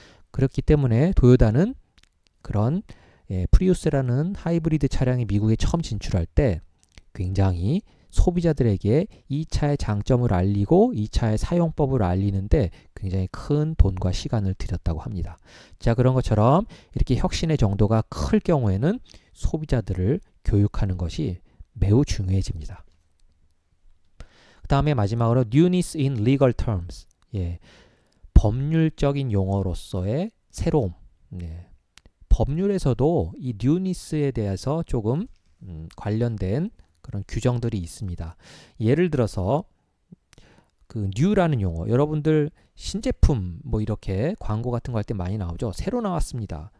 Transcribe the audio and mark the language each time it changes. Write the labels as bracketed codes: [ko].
[ko] 그렇기 때문에 도요다는 그런 프리우스라는 하이브리드 차량이 미국에 처음 진출할 때 굉장히 소비자들에게 이 차의 장점을 알리고 이 차의 사용법을 알리는데 굉장히 큰 돈과 시간을 들였다고 합니다. 자, 그런 것처럼 이렇게 혁신의 정도가 클 경우에는 소비자들을 교육하는 것이 매우 중요해집니다. 그 다음에 마지막으로 [en] newness in legal terms. [ko] 예, 법률적인 용어로서의 새로움. 예, 법률에서도 이 newness에 대해서 조금 관련된 그런 규정들이 있습니다. 예를 들어서 그 new라는 용어, 여러분들 신제품 뭐 이렇게 광고 같은 거 할 때 많이 나오죠. 새로 나왔습니다.